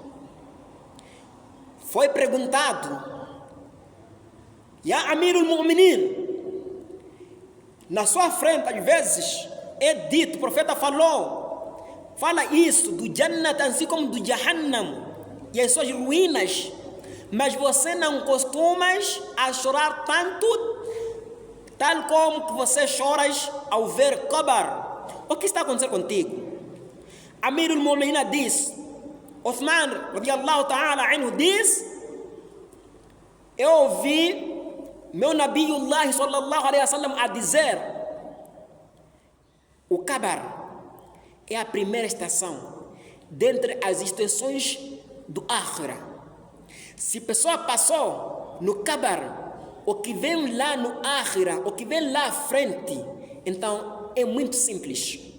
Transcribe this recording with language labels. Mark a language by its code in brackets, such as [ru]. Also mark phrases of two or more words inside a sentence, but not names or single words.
[pt] Foi perguntado: [ar] يا أمير المؤمنين, [pt] na sua frente às vezes é dito, o profeta fala isso do Jannat assim como do Jahannam e as suas ruínas, mas você não costumas a chorar tanto, tal como que você choras ao ver Kabar. O que está acontecendo contigo? [ar] أمير المؤمنين [pt] diz, Uthman [ar] رضي الله تعالى عنه [pt] diz: eu ouvi meu [ar] نبي الله صلى الله عليه وسلم [pt] a dizer: o Kabar é a primeira estação dentre as estações do Akhira. Se a pessoa passou no Kabar, o que vem lá no Akhira, o que vem lá à frente, então é muito simples.